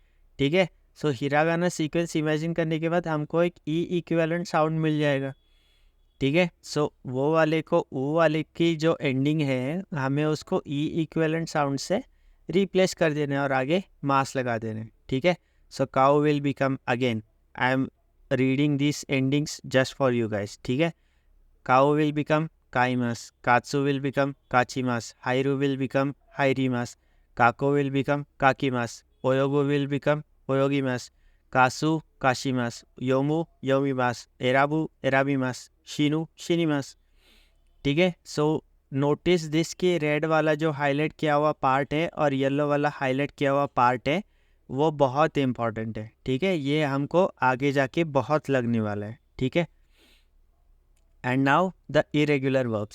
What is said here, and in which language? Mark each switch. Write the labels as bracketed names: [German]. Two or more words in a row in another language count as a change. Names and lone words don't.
[Hindi] ठीक है, सो हिरागाना [English] sequence imagine [Hindi] करने के बाद हमको एक [English] e equivalent sound [Hindi] मिल जाएगा। ठीक है, सो वो वाले को वो वाले की जो एंडिंग है, हमें उसको [English] e equivalent sound [Hindi] से रिप्लेस कर देना है और आगे मास लगा देना है। ठीक है, [English] so kau will become, again I am reading this endings just for you guys. [Hindi] ठीक है, [Japanese] काउ [English] will become [Japanese] 買います、勝つ [English] will become [Japanese] 勝ちます、入る [English] will become [Japanese] 入ります、書く [English] will become [Japanese] 書きます、泳ぐ [English] will become [Japanese] 泳ぎます、貸す 貸します、読む 読みます、選ぶ 選びます、死ぬ 死にます. [Hindi] ठीक है, सो [English] notice this [Hindi] कि रेड वाला जो हाईलाइट किया हुआ पार्ट है और येलो वाला हाईलाइट किया हुआ पार्ट है, वो बहुत इंपॉर्टेंट है। ठीक है, ये हमको आगे जाके बहुत लगने वाला है। ठीक है, [English] and now the irregular verbs.